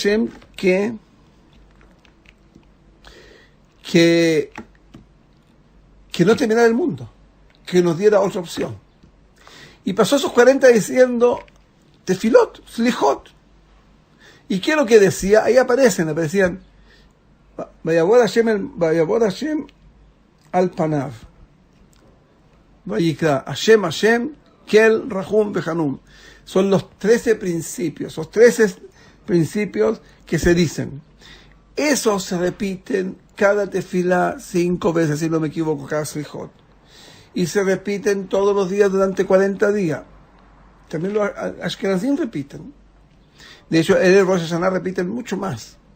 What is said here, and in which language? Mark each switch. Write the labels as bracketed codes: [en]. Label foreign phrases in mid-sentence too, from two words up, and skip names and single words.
[es] que que no terminara el mundo, que nos diera otra opción. Y pasó esos 40 diciendo [he] תפילות, סליחות. [es] ¿Y qué es lo que decía? Ahí aparecían [he] ויעבור השם על פניו. ויקרא השם אל רחום וחנון. [es] Son los 13 principios, los 13 principios que se dicen. Esos se repiten cada tefilá 5 veces, si no me equivoco, cada slijot. Y se repiten todos los días durante 40 días. También los ashkenazim repiten. De hecho, en el Rosh Hashanah repiten mucho más.